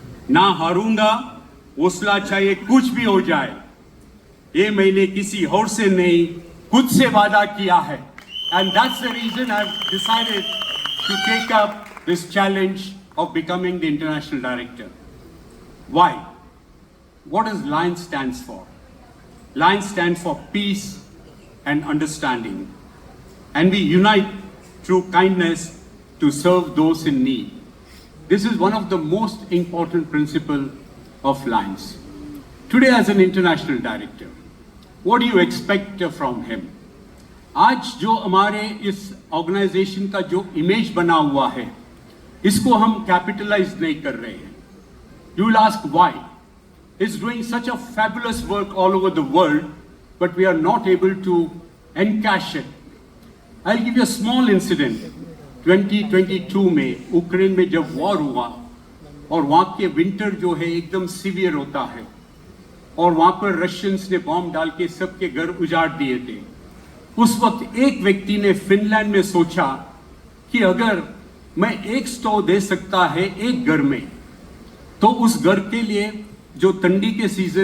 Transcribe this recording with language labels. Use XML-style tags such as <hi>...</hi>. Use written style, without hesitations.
<hi>ना हारूंगा, हौसला चाहिए कुछ भी हो जाए, ये मैंने किसी और से नहीं खुद से वादा किया है।</hi> <en>And that's the reason I've decided to take up this challenge of becoming the international director. Why? What does LION stands for? LION stands for peace and understanding. And we unite through kindness to serve those in need. This is one of the most important principles of LIONS. Today as an international director, what do you expect from him?</en> <hi>आज जो हमारे इस organisation का जो image बना हुआ है, इसको हम कैपिटलाइज नहीं कर रहे हैं।</hi> <en>You will ask why? It's doing such a fabulous work all over the world, but we are not able to encash it. I'll give you a small incident.</en> <hi>2022 में यूक्रेन में जब वॉर हुआ और वहाँ के विंटर जो है एकदम सीवियर होता है और वहाँ पर रशियंस ने बॉम्ब डाल के सबके घर उजाड़ दिए थे। उस वक्त एक व्यक्ति ने फिनलैंड में सोचा कि अगर मैं एक स्टोव दे सकता है एक घर में, तो उस घर के लिए जो ठंडी के सीजन</hi>